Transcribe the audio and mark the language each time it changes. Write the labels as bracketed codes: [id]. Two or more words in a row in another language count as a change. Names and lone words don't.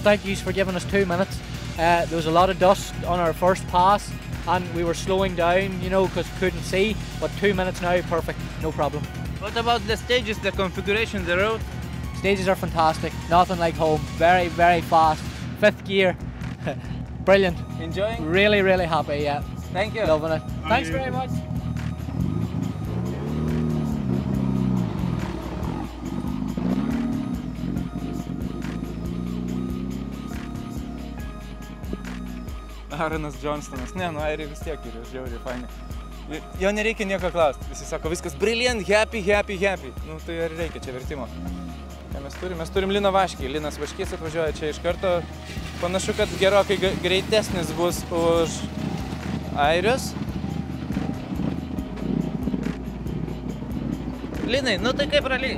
[en] Thank you for giving us 2 minutes. There was a lot of dust on our first pass and we were slowing down, because couldn't see, but 2 minutes now, perfect, no problem. What about the stages, the configuration, the road? Stages are fantastic, nothing like home, very fast, 5th gear, brilliant. Enjoying? Really happy, yeah. Thank you. Loving it. Thanks very much. [lt] Aaronas Johnstonas. Airiai vis tiek yra žiauriai faini. Jo nereikia nieko klausti. Visi sako, viskas [en] brilliant, happy. [lt] Tai ar reikia čia vertimo? Ką mes turim? Mes turim Liną Vaškį. Linas Vaškys atvažiuoja čia iš karto. Panašu, kad gerokai greitesnis bus už airius. Linai, tai kaip raliai?